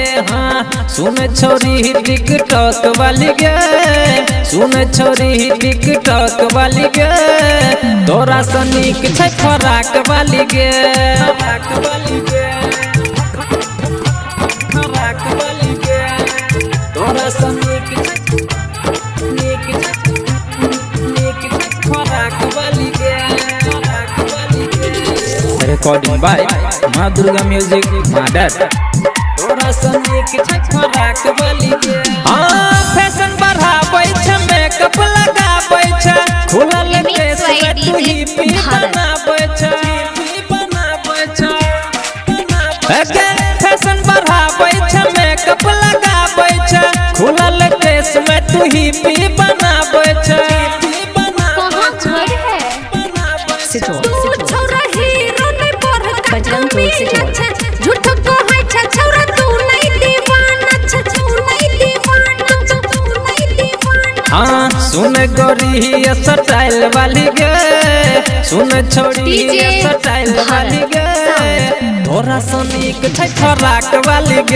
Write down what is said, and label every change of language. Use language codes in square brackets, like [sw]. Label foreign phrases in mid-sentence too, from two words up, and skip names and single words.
[mai] हाँ सुन छोरी टिकटॉक वाली गे, सुन छोरी टिकटॉक वाली गे, तोरा सनिक छै फराक वाली गे, फराक वाली गे, फराक वाली गे, तोरा सनिक फराक वाली गे, फराक वाली गे। [en] recording by Maa Durga Music Mother. [mai] तोरा सनिक छै फराक वाली गे। हाँ फैशन बढ़ाबै छ, मेकअप लगाबै छ, खुलल केस में तू ही पी बनाबै छ, बनाबै छ, फैशन बढ़ाबै छ, मेकअप लगाबै छ, खुलल केस में तू ही पी बनाबै छ। से जोड़, बजरंग जोड़ से जोड़। झूठ को है छछौरा तू नहीं दीवाना, छछौरा नहीं दीवाना, छछौरा नहीं दीवाना। हाँ सुन गोरी स्टाइल वाली गे, सुन छोड़ी स्टाइल वाली गे, तोरा सनिक छै फराक वाली गे।